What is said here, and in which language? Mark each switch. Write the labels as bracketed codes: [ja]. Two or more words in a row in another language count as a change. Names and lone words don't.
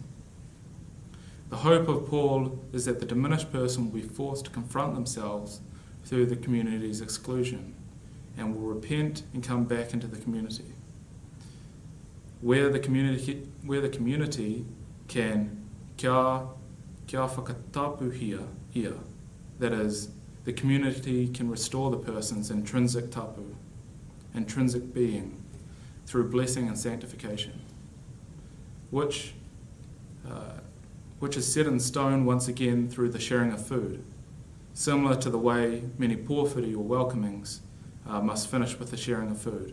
[en] The hope of Paul is that the diminished person will be forced to confront themselves through the community's exclusion and will repent and come back into the community. Where the community can [mi] kia whakatapuhia ia, [en] that is, the community can restore the person's intrinsic tapu, intrinsic being, through blessing and sanctification, which is set in stone once again through the sharing of food, similar to the way many porphyry or welcomings must finish with the sharing of food.